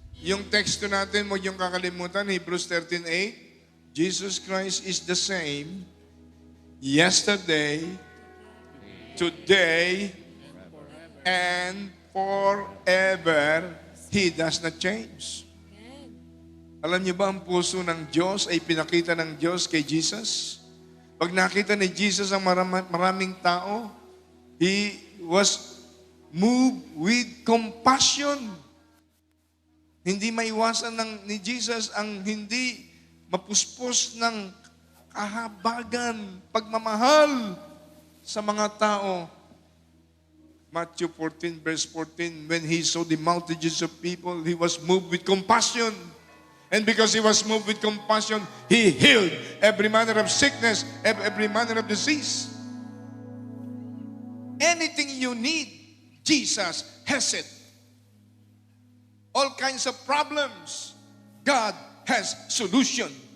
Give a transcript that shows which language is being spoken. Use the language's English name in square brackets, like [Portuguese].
[Filipino] Yung teksto natin, huwag yung kakalimutan, [English] Hebrews 13:8, Jesus Christ is the same yesterday, today, and forever. He does not change. [Filipino] Alam niyo ba ang puso ng Diyos ay pinakita ng Diyos kay Jesus? Pag nakita ni Jesus ang maraming tao, [English] He was moved with compassion. [Filipino] Hindi maiwasan ni Jesus ang hindi mapuspos ng kahabagan, pagmamahal sa mga tao. [English] Matthew 14 verse 14, when He saw the multitudes of people, He was moved with compassion. And because He was moved with compassion, He healed every manner of sickness, every manner of disease. Anything you need, Jesus has it. All kinds of problems, God has solution.